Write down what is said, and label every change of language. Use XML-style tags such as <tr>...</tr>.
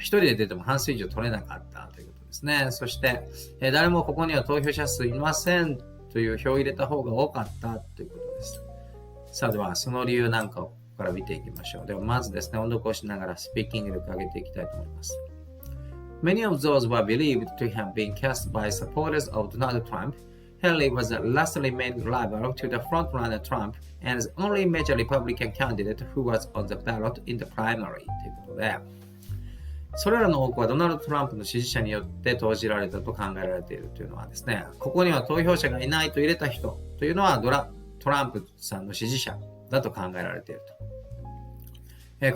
<ja>一人で出ても半数以上取れなかったということですね。そして、誰もここには投票者数いませんという票を入れた方が多かったということです。さあでは、その理由なんかをここから見ていきましょう。では、まずですね、音読をしながらスピーキング力を上げていきたいと思います。</ja> <en>Many of those were believed to have been cast by supporters of Donald Trump. Haley was the last remaining rival to the frontrunner Trump and the only major Republican candidate who was on the ballot in the primary</en> <ja>ということで、それらの多くはドナルド・トランプの支持者によって投じられたと考えられているというのはですね、ここには投票者がいないと入れた人というのはトランプさんの支持者だと考えられていると。</ja>